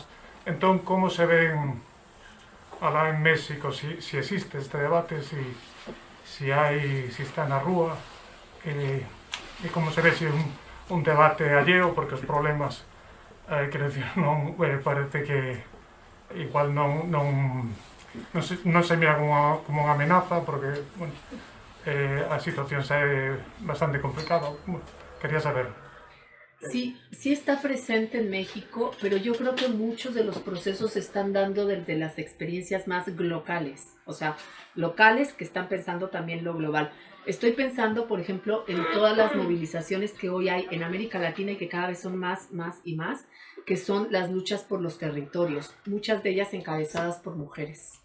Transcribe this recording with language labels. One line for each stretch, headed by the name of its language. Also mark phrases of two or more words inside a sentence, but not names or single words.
Galician: Entón, como se ven alá en México, si existe este debate, si está na rúa, e como se ve se un debate alleo, porque os problemas, quero dicir, non parece que igual non se mira como unha amenaza, porque bueno, a situación é bastante complicada. Quería saber.
Spanish: Sí, sí está presente en México, pero yo creo que muchos de los procesos se están dando desde las experiencias más locales, o sea, locales que están pensando también lo global. Estoy pensando, por ejemplo, en todas las movilizaciones que hoy hay en América Latina y que cada vez son más y más, que son las luchas por los territorios, muchas de ellas encabezadas por mujeres.